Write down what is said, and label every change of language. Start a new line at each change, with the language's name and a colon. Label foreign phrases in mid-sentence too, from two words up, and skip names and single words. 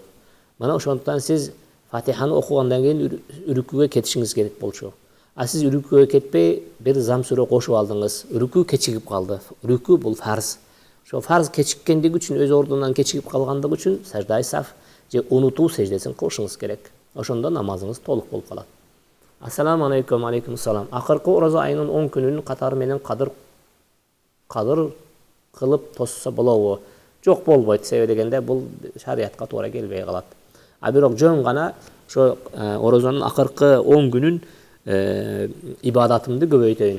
Kyrgyz: Мына ошондуктан сиз Фатиханы окугандан кийин рүкүгө кетишиңиз керек болчу. А сиз рүкүгө кетпей бир зам сүрө кошуп алдыңыз. Рүкү кечигип калды. Рүкү бул фарз. Ошо фарз кечиккендиги үчүн, өз ордунан кечигип калгандыгы үчүн саждай саф же унутуу сеждесин кылышыңыз керек. Ошондо намазыңыз толук болуп калат.
Arabic: السلام عليكم، عليكم السلام.
Kyrgyz: Акыркы ораза айынын 10 күнүнүн катары менен кадыр кылып тосса болобу? Жок, болбойт. Себеби дегенде бул шариятка туура келбей калат. А бирок жөн гана ошо оразанын акыркы 10 күнүн ибадатымды көбөйтөйүн.